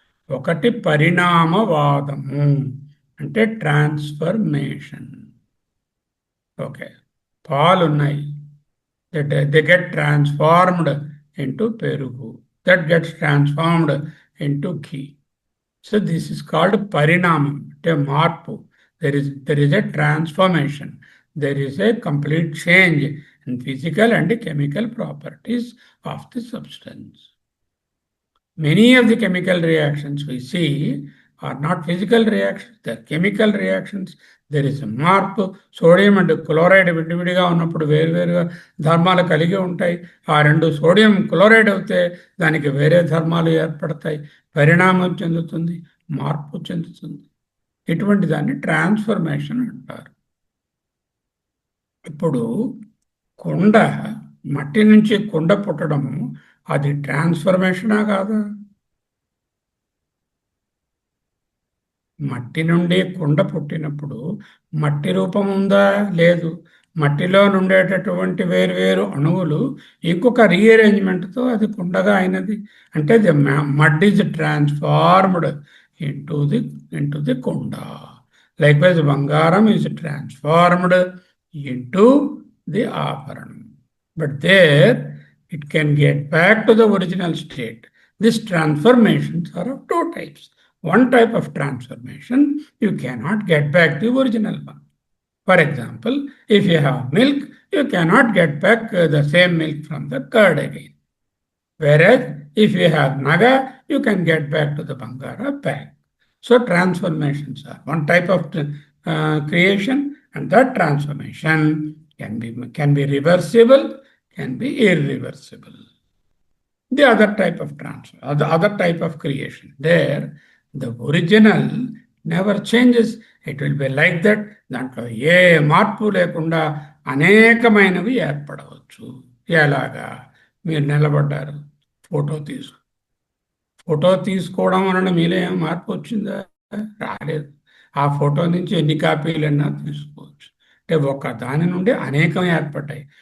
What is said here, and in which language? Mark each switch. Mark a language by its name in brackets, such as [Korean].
[Telugu] ఒకటి పరిణామవాదము, అంటే transformation. [English] okay, [Telugu] పాలు ఉన్నాయి, [English] They get transformed into పెరుగు, that gets transformed into ghee. So this is called పరిణామం, [Telugu] అంటే మార్పు. [English] There is a transformation. There is a complete change in physical and chemical properties of the substance. Many of the chemical reactions we see are not physical reactions, they're chemical reactions. There is a [Telugu] మార్పు. Sodium and chloride విడివిడిగా ఉన్నప్పుడు వేరువేరుగా ధర్మాలు కలిగి ఉంటాయి. ఆ రెండు sodium chloride అవుతే దానికి వేరే ధర్మాలు ఏర్పడతాయి, పరిణామం చెందుతుంది, మార్పు చెందుతుంది. ఇటువంటి దాన్ని ట్రాన్స్ఫర్మేషన్ అంటారు. ఇప్పుడు కుండ, మట్టి నుంచి కుండ పుట్టడము, అది ట్రాన్స్ఫర్మేషనా కాదా? మట్టి నుండి కుండ పుట్టినప్పుడు మట్టి రూపం ఉందా? లేదు. మట్టిలో నుండేటటువంటి వేరు అణువులు ఇంకొక రీఅరేంజ్మెంట్తో అది కుండగా అయినది. [English] అంటే the mud is transformed into the కుండ. Likewise బంగారం ఈజ్ ట్రాన్స్ఫార్మ్డ్ ఇంటూ ది ఆభరణం. But there it can get back to the original state. These transformations are of two types. One type of transformation, you cannot get back the original one. For example, if you have milk, you cannot get back the same milk from the curd again. Whereas, if you have naga, you can get back to the bangara bag. So, transformations are one type of creation, and that transformation can be reversible, can be irreversible. The other type of transfer, the other type of creation, there the original never changes. It will be like that. [Telugu] దాంట్లో ఏ మార్పు లేకుండా అనేకమైనవి ఏర్పడవచ్చు. ఎలాగా? మీరు నిలబడ్డారు, photo తీసుకోవడం వలన మీలో ఏం మార్పు వచ్చిందా? రాలేదు. ఆ ఫోటో నుంచి ఎన్ని కాపీలన్నా తీసుకోవచ్చు. అంటే ఒక దాని నుండి అనేకం ఏర్పడ్డాయి.